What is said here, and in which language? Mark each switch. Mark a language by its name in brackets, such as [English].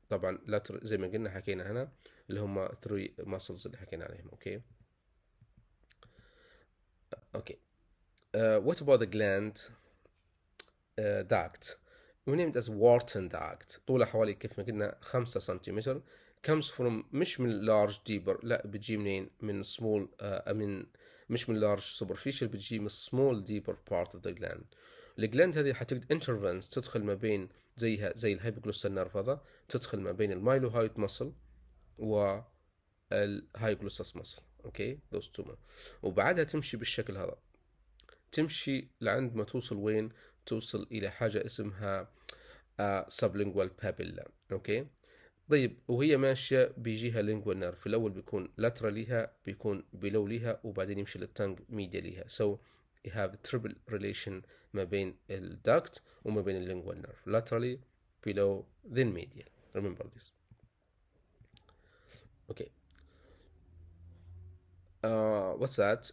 [Arabic] طبعا lateral زي ما قلنا حكينا هنا اللي هم 3 muscles اللي حكينا عليهم. [English] Okay. Okay. What about the gland duct? We named it as Wharton duct. [Arabic] طوله حوالي كيف ما قلنا 5 سنتيمتر. [English] comes from [Arabic] مش من [English] large deeper، [Arabic] لا بتجي منين؟ من [English] small مش من large superficial، [Arabic] بتجي من [English] small deeper part of the gland. [Arabic] الجلاند هذه حتقدر intervenes تدخل ما بين زيها زي الهايبوجلوسال نيرف، هذا تدخل ما بين المايلوهايد muscle والهايجلوسس مصل. [English] Okay those two muscles. [Arabic] وبعدها تمشي بالشكل هذا، تمشي لعند ما توصل وين؟ توصل الى حاجه اسمها sublingual papilla. اوكي طيب، وهي ماشيه بيجيها lingual nerve، في الاول بيكون lateral ليها، بيكون below ليها، وبعدين يمشي للتنج media ليها. [English] so you have a triple relation [Arabic] ما بين الduct وما بين [English] lingual nerve، laterally, below, then medial. remember this. okay what's that?